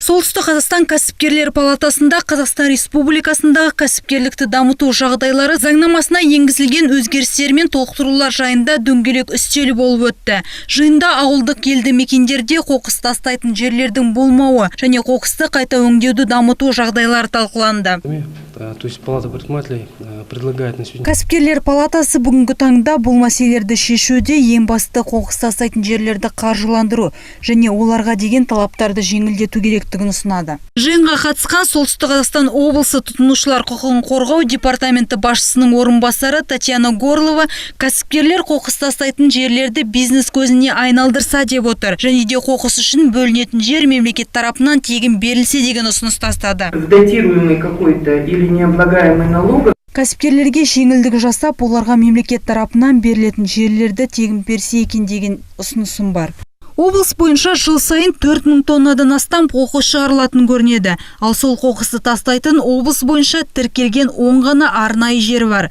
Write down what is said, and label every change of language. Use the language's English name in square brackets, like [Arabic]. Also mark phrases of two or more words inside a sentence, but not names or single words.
[Kazakh] Солтүстік Қазақстан кәсіпкерлер палатасында Қазақстан Республикасындағы кәсіпкерлікті дамыту жағдайлары заңнамасына енгізілген өзгерістер мен толықтырулар жайында дөңгелек үстел болып өтті. Жиында ауылдық елді мекендерде қоқыс тастайтын жерлердің болмауы және қоқысты қайта өңдеуді дамыту жағдайлары талқыланды. [Russian] То есть палата предпринимателей предлагает на сегодня. [Kazakh] Кәсіпкерлер палатасы бүгінгі таңда бұл мәселелерді шешуде ең басты қоқыс тастайтын жерлерді қаржыландыру және оларға деген талаптарды жеңілдету керектігін ұсынады. Жиынға қатысқан Солтүстік Қазақстан облысы тұтынушылар құқығын қорғау департаменті басшысының орынбасары Татьяна Горлова кәсіпкерлер қоқыс тастайтын жерлерді бизнес көзіне айналдырса деп отыр. Және де қоқыс үшін бөлінетін жер мемлекет тарапынан тегін берілсе деген ұсыныс тастады. [Russian] Датируемый какой-то или необлагаемый налог. [Kazakh] Кәсіпкерлерге жеңілдік жасап, оларға мемлекет тарапынан берілетін жерлерді тегін берсе екен деген ұсынысым бар. Облыс бойынша жыл сайын 4000 тоннадан астам қоқыс шығарылатын көрінеді. Ал сол қоқысты тастайтын облыс бойынша тіркелген 10 ғана арнайы жер бар.